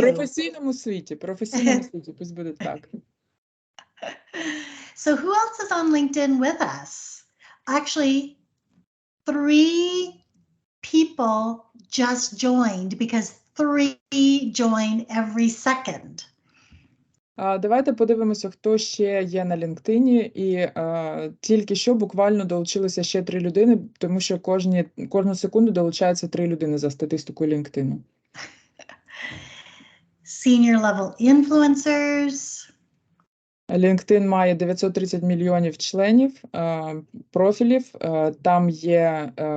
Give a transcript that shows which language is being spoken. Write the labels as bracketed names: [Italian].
[Ukrainian] Професійному світі, пусть буде так. [English] So who else is on LinkedIn with us? Actually, 3 people just joined because 3 join every second. [Ukrainian] Давайте подивимося, хто ще є на LinkedIn, і тільки що буквально долучилися ще 3 людини, тому що кожну секунду долучається 3 людини за статистикою LinkedIn. [English] Senior level influencers. [Ukrainian] LinkedIn має 930 мільйонів членів, профілів, там є